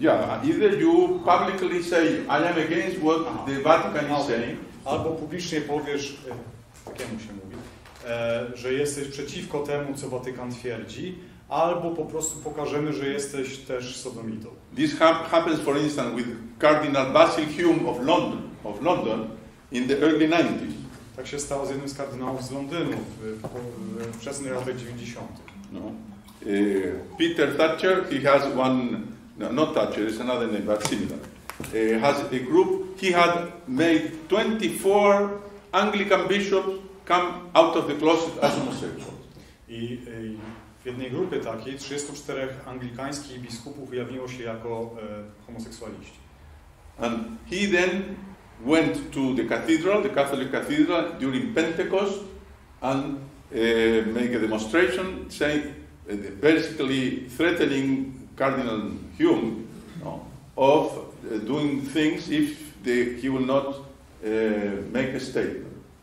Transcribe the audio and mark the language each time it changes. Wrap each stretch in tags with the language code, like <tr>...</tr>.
<en>Yeah, either you publicly say I am against what the Vatican is saying,</en> <pl>albo publicznie powiesz, takiemu się mówi, że jesteś przeciwko temu, co Watykan twierdzi, albo po prostu pokażemy, że jesteś też sodomitą.</pl> <en>This happens, for instance, with Cardinal Basil Hume of London in the early 90s.</en> <pl>Tak się stało z jednym z kardynałów z Londynu w wczesnych latach 90. No.</pl> <en>Peter Thatcher, he has one, no, not Thatcher, it's another name, but similar. has a group. He had made 24 Anglican bishops come out of the closet as homosexuals.</en> <pl>I w jednej grupie takiej 34 anglikańskich biskupów ujawniło się jako homoseksualiści.</pl> <en>And he then went to the cathedral, the Catholic cathedral, during Pentecost and make a demonstration, saying, basically threatening Cardinal Hume of doing things if he will not make a statement.</en>